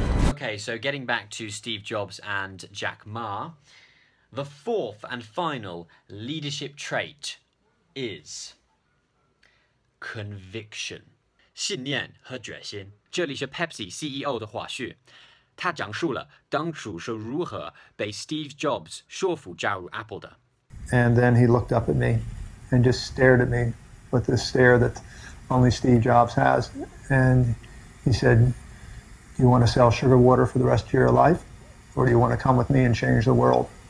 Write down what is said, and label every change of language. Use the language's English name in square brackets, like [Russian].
[English] Okay, so getting back to Steve Jobs and Jack Ma, the fourth and final leadership trait is conviction. [Chinese] 信念和决心。这里是 Pepsi CEO 的话序，他讲述了当初是如何被 Steve Jobs 说服加入 Apple 的。 [English] And then he looked up at me and just stared at me with this stare that only Steve Jobs has. And he said, do you want to sell sugar water for the rest of your life? Or do you want to come with me and change the world?